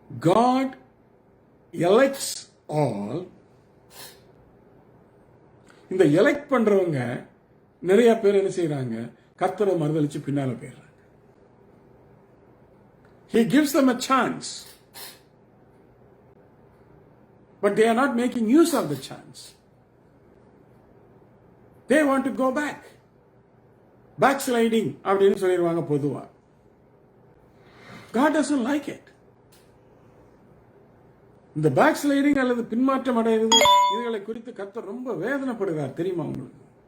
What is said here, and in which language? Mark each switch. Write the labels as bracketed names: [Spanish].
[English] God elects all. [Tamil] இந்த elect பண்றவங்க நிறைய பேர் என்ன செய்யறாங்க, கர்த்தரை மறுதலிச்சு பின்னால போயிடுறாங்க. [English] He gives them a chance, but they are not making use of the chance. They want to go back. [Tamil] Backsliding அப்படின்னு சொல்லிடுவாங்க பொதுவா. [English] God doesn't like it. [Tamil] இந்த பேக்ஸ்லைடிங் அல்லது பின்மாற்றம் அடைகிறது இதுகளை குறித்து கர்த்தர் ரொம்ப வேதனைப்படுகிறார். தெரியுமா உங்களுக்கு?